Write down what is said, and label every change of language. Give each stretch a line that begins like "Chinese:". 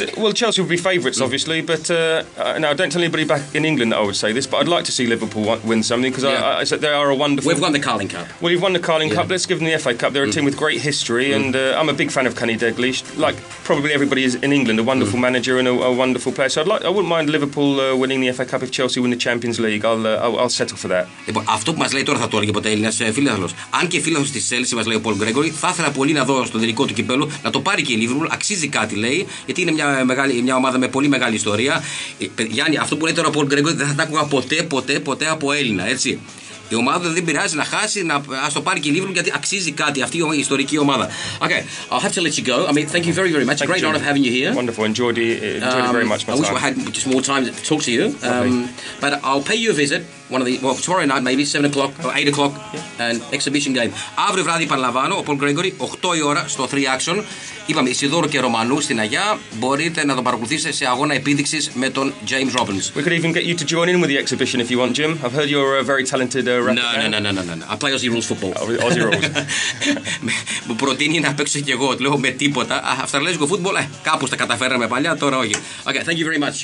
English: Well, Chelsea would be favourites, obviously, but now don't tell anybody back in England that I would say this, but I'd like to see Liverpool win something because they are a wonderful. We've won the Carling Cup. Well, you've won the Carling Cup. Let's give them the FA Cup. They're a team with great history, and I'm a big fan of Kenny Dalglish. Like probably everybody is in England, a wonderful manager and a wonderful player. So I wouldn't mind Liverpool winning the FA Cup if Chelsea win the Champions League. I'll settle for that.
Greek: Λοιπόν, αυτό που μας λέει τώρα θα το έλεγε ποτέ Έλληνας φίλαθλος. Αν και φίλαθλος της Chelsea μας λέει ο Paul Gregory, θα ήθελα πολύ να δω στον τελικό του κυπέλου να το πάρει και η Liverpool. Αξίζει κάτι, λέει, γιατί είναι μια ομάδα με πολύ μεγάλη ιστορία. Γιάννη, αυτό που λέει τώρα ο Paul Gregory δεν θα τα άκουγα ποτέ από Έλληνα, έτσι. Η ομάδα δεν πειράζει να χάσει, ας το πάρει και η Liverpool γιατί αξίζει κάτι αυτή η ιστορική ομάδα.
English: Okay, I'll have to let you go. I mean, thank you very, very much. A great honor having you here. Wonderful, enjoyed it very much. I wish I had just more time to talk to you. But I'll pay you a visit. Tomorrow night maybe, 7 o'clock or 8 o'clock, an exhibition game.
Greek: Αύριο βράδυ επαναλαμβάνω, ο Paul Gregory, 8 η ώρα στο 3 Action. Είπαμε Ισιδόρου και Ρωμανού στην Αγιά. Μπορείτε να τον παρακολουθήσετε σε αγώνα επίδειξης με τον James Robbins.
English: We could even get you to join in with the exhibition if you want, Jim. I've heard you're a very talented rapper. No. I play Aussie rules football. Aussie rules.
Greek: Μου προτείνει να παίξω και εγώ. Του λέω με τίποτα. Αυστραλέζικο φούτμπολ, κάπου τα καταφέραμε παλιά, τώρα όχι.
English: Okay, thank you very much.